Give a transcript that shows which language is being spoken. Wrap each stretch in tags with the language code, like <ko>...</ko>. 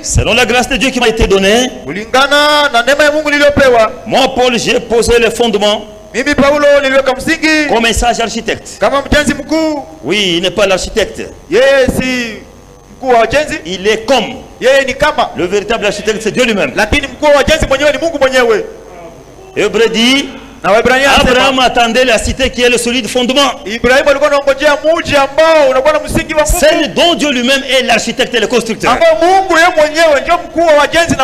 <fr>Selon la grâce de Dieu qui m'a été donnée,</fr> <sw>Kulingana na neema ya Mungu niliyopewa,</sw> <fr>moi Paul, j'ai posé le fondement</fr> <sw>mimi Paulo niliweka msingi</sw> <fr>comme un sage architecte.</fr> <sw>kama mjenzi mkuu.</sw> <fr>Oui, il n'est pas l'architecte,</fr> <sw>Yeye si mkuu wa wajenzi,</sw> <fr>il est comme.</fr> <sw>yeye ni kama,</sw> <fr>Le véritable architecte, c'est Dieu lui-même.</fr> <sw>lakini mkuu wa wajenzi mwenyewe ni Mungu mwenyewe.</sw> <fr>Hébreu dit,</fr> <sw>Na Waebrania</sw> <fr>Abraham</fr> <sw>anasema</sw> <fr>attendait la cité qui est le solide fondement,</fr> <sw>Ibrahimu alikuwa anangojea mji ambao unakuwa na msingi wa nguvu,</sw> <fr>celle dont Dieu lui-même est l'architecte et le constructeur.</fr> <sw>ambao Mungu yeye mwenyewe ndio mkuu wa wajenzi na</sw>